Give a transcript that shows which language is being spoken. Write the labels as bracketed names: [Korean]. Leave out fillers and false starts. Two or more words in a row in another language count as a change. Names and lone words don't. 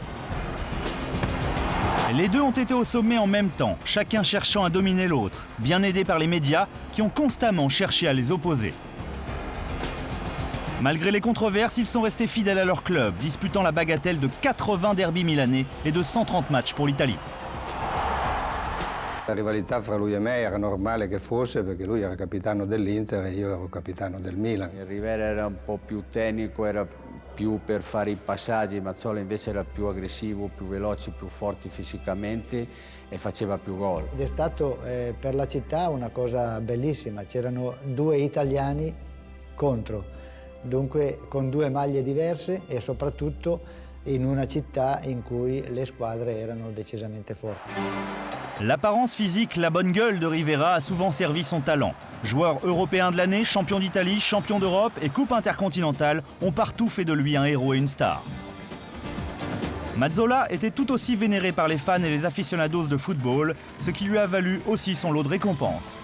[French] Les deux ont été au sommet en même temps, chacun cherchant à dominer l'autre, bien aidés par les médias qui ont constamment cherché à les opposer. Malgré les controverses, ils sont restés fidèles à leur club, disputant la bagatelle de 80 derbys milanais et de 130 matchs pour l'Italie. [Italian] La rivalità fra lui e me era normale che fosse perché lui era capitano dell'Inter e io ero capitano del Milan. Rivera era un po' più tecnico, era più per fare i passaggi. Mazzola invece era più aggressivo, più veloce, più forte fisicamente e faceva più gol. Ed è stato per la città una cosa bellissima, c'erano 2 italiani contro, dunque con 2 maglie diverse e soprattutto in una città in cui le squadre erano decisamente forti. [French] L'apparence physique, la bonne gueule de Rivera a souvent servi son talent. Joueur européen de l'année, champion d'Italie, champion d'Europe et coupe intercontinentale ont partout fait de lui un héros et une star. Mazzola était tout aussi vénéré par les fans et les aficionados de football, ce qui lui a valu aussi son lot de récompenses.